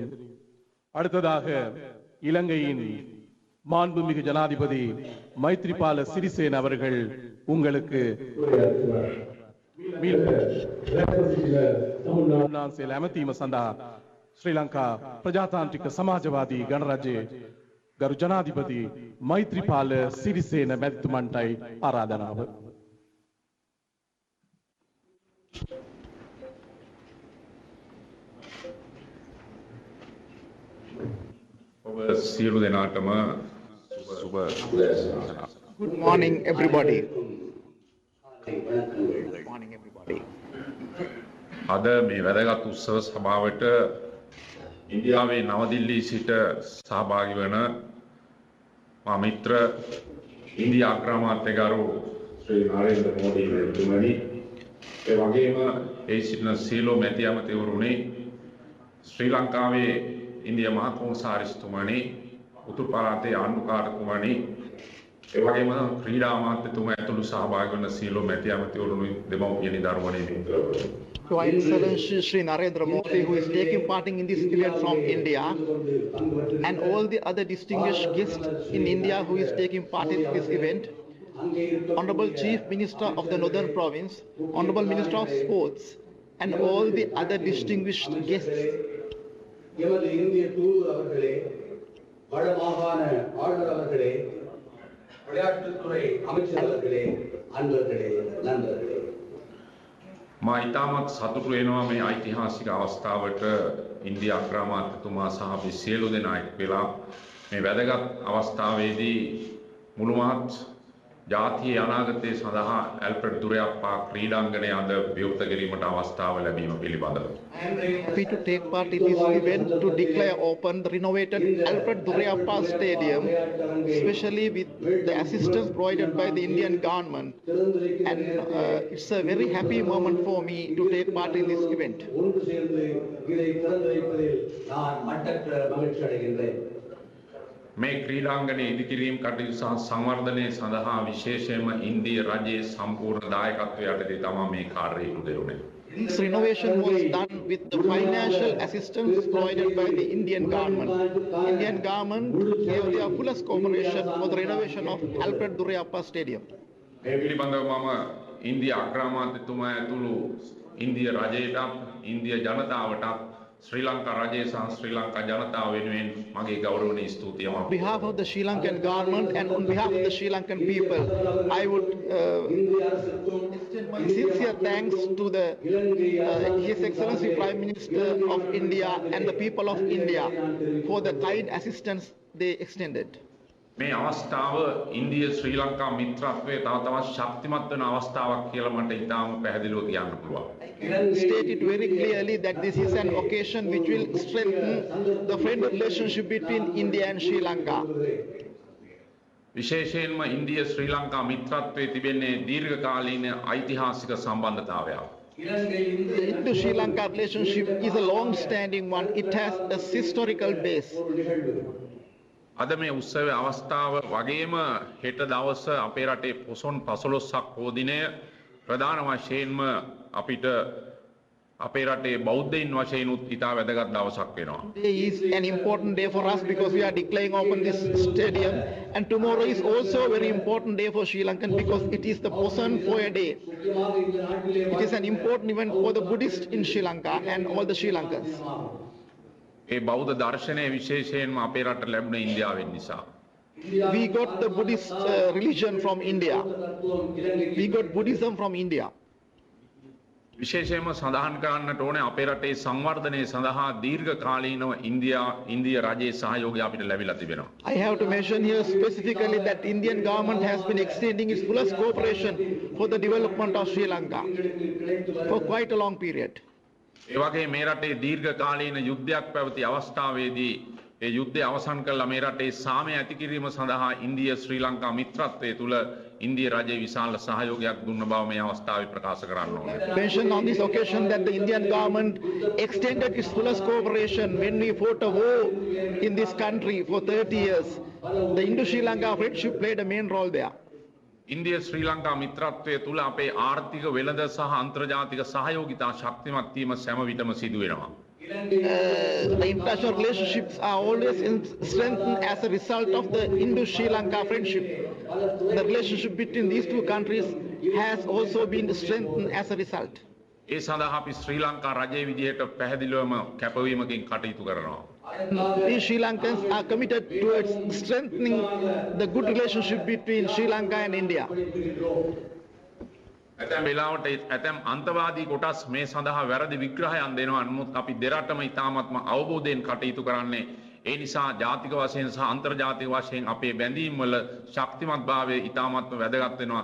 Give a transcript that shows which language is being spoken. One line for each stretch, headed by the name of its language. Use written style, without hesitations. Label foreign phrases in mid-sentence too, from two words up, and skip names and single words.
Tamil: அடுத்ததாக இலங்கையின் மாண்புமிகு ஜனாதிபதி மைத்ரிபால சிறிசேன அவர்கள் உங்களுக்கு
Sinhala: ඇමතීම සඳහා ශ්‍රී ලංකා ප්‍රජාතාන්ත්‍රික සමාජවාදී ගණරජයේ ගරු ජනාධිපති මෛත්‍රීපාල සිරිසේන මැතිතුමන්ටයි ආරාධනාව. ඔබ සියලු දෙනාටම සුබ උදෑසන.
English: Good morning, everybody. Good morning, everybody.
Sinhala: අද මේ වැදගත් උත්සව සභාවට ඉන්දියාවේ නවදිල්ලී සිට සහභාගී වන මා මිත්‍ර ඉන්දියා අග්‍රාමාත්‍යගරු ශ්‍රී නරේන්ද්‍ර මෝඩි මැතිතුමනි, ඒ වගේම ඒ සිටින සීලෝ මැති ඇමතිවරුනි, ශ්‍රී ලංකාවේ ඉන්දියා මහ කොමසාරිස්තුමනි, උතුරු පළාතේ ආණ්ඩුකාරතුමනි, ඒ වගේම ක්‍රීඩා අමාත්‍යතුමා ඇතුළු සහභාගී වන සීලෝ මැති ඇමතිවරුනි, දෙමව්පියනි, දරුවනි, මිත්‍රවරුනි.
English: To His Excellency Sri Narendra Modi, who is taking part in this event from India, and all the other distinguished guests in India who is taking part in this event, Honorable Chief Minister of the Northern Province, Honorable Minister of Sports, and all the other distinguished guests.
Tamil: எமது இந்திய தூதர் அவர்களே, வடமாகாண ஆளுநர் அவர்களே, விளையாட்டுத்துறை அமைச்சர் அவர்களே, அன்பர்களே, நண்பர்களே,
Sinhala: මා ඉතාමත් සතුටු වෙනවා මේ ඓතිහාසික අවස්ථාවට ඉන්දියා අග්‍රාමාත්‍යතුමා සහ අපි සියලු දෙනා එක් වෙලා මේ වැදගත් අවස්ථාවේදී මුළු මහත් ජාතියේ අනාගතය සඳහා ඇල්ෆ්‍රඩ් දුරයප්පා ක්‍රීඩාංගණය අද විවෘත කිරීමට අවස්ථාව ලැබීම පිළිබඳව.
English: I am very happy to take part in this event to declare open the renovated Alfred Durayappa Stadium, especially with the assistance provided by the Indian government. And it's a very happy moment for me to take part in this event.
Tamil: ஒன்று சேர்ந்து இதை திறந்து வைப்பதில் நான் மட்டற்ற மகிழ்ச்சி அடைகின்றேன்.
Sinhala: මේ ක්‍රීඩාංගණය ඉදිකිරීම කටයුතු සහ සංවර්ධනය සඳහා විශේෂයෙන්ම ඉන්දිය රජයේ සම්පූර්ණ දායකත්වය යටතේ තමයි මේ කාර්යය ඉටු කෙරුණේ.
English: This renovation was done with the financial assistance provided by the Indian government. Indian government gave their fullest cooperation for the renovation of Alfred Durayappa Stadium.
Sinhala: මේ පිළිබඳව මම ඉන්දියා අග්‍රාමාත්‍යතුමා ඇතුළු ඉන්දිය රජයටත් ඉන්දිය ජනතාවටත් ශ්‍රී ලංකා රජය සහ ශ්‍රී ලංකා ජනතාව වෙනුවෙන් මගේ ගෞරවනීය ස්තුතිය මම
English: On behalf of the Sri Lankan government and on behalf of the Sri Lankan people, I would extend my sincere thanks to the His Excellency Prime Minister of India and the people of India for the kind assistance they extended.
Sinhala: මේ අවස්ථාව ඉන්දිය ශ්‍රී ලංකා මිත්‍රත්වයේ තව තවත් ශක්තිමත් වෙන අවස්ථාවක් කියලා මට ඉතාම පැහැදිලිව කියන්න පුළුවන්.
English: State it very clearly that this is an occasion which will strengthen the friendly relationship between India and Sri Lanka.
Sinhala: විශේෂයෙන්ම ඉන්දිය ශ්‍රී ලංකා මිත්‍රත්වයේ තිබෙන්නේ දීර්ඝකාලීන ඓතිහාසික සම්බන්ධතාවයක්.
English: The Indo-Sri Lanka relationship is a long-standing one. It has a historical base.
Sinhala: අද මේ උත්සවයේ අවස්ථාව වගේම හෙට දවස අපේ රටේ පොසොන් 15ක් පෝ දිනය ප්‍රධාන වශයෙන්ම අපිට අපේ රටේ බෞද්ධයින් වශයෙන් උත් ඉතා වැදගත් දවසක් වෙනවා.
English: Today is an important day for us because we are declaring open this stadium, and tomorrow is also a very important day for Sri Lankan because it is the Poson Poya Day. It is an important event for the Buddhists in Sri Lanka and all the Sri Lankans.
Sinhala: ඒ බෞද්ධ දර්ශනය විශේෂයෙන්ම අපේ රට ලැබුණ ඉන්දියාවෙන් නිසා.
English: We got the Buddhist religion from India. We got Buddhism from India.
Sinhala: විශේෂයෙන්ම සඳහන් කරන්නට ඕනේ අපේ රටේ සංවර්ධනය සඳහා දීර්ඝකාලීනව ඉන්දිය රජයේ සහයෝගය අපිට ලැබිලා තිබෙනවා.
English: I have to mention here specifically that Indian government has been extending its fullest cooperation for the development of Sri Lanka for quite a long period.
Sinhala: ඒ වගේ මේ රටේ දීර්ඝකාලීන යුද්ධයක් පැවති අවස්ථාවේදී ඒ යුද්ධය අවසන් කළා මේ රටේ සාමය ඇති කිරීම සඳහා ඉන්දිය ශ්‍රී ලංකා මිත්‍රත්වයේ තුල ඉන්දිය රජයේ විශාල සහයෝගයක් දුන්න බව මේ අවස්ථාවේ ප්‍රකාශ කරන්න ඕනේ.
English: Mention on this occasion that the Indian government extended its fullest cooperation when we fought a war in this country for 30 years. The Indo-Sri Lanka friendship played a main role there.
Sinhala: ඉන්දිය ශ්‍රී ලංකා මිත්‍රත්වයේ තුල අපේ ආර්ථික වෙළඳ සහ අන්තර්ජාතික සහයෝගිතා ශක්තිමත් වීම සෑම විටම සිදු වෙනවා.
English: The international relationships are always strengthened as a result of the Indo-Sri Lanka friendship. The relationship between these two countries has also been strengthened as a result.
Sinhala: ඒ සඳහා අපි ශ්‍රී ලංකා රජයේ විදිහට පැහැදිලිවම කැපවීමකින් කටයුතු කරනවා.
English: We Sri Lankans are committed towards strengthening the good relationship between Sri Lanka and India.
Sinhala: ඇතැම් වෙලාවට ඇතැම් අන්තවාදී කොටස් මේ සඳහා වැරදි විග්‍රහයන් දෙනවා. නමුත් අපි දෙරටම ඉතාමත්ම අවබෝධයෙන් කටයුතු කරන්නේ. ඒ නිසා ජාතික වශයෙන් සහ අන්තර්ජාතික වශයෙන් අපේ බැඳීම් වල ශක්තිමත් භාවය ඉතාමත්ම වැදගත් වෙනවා.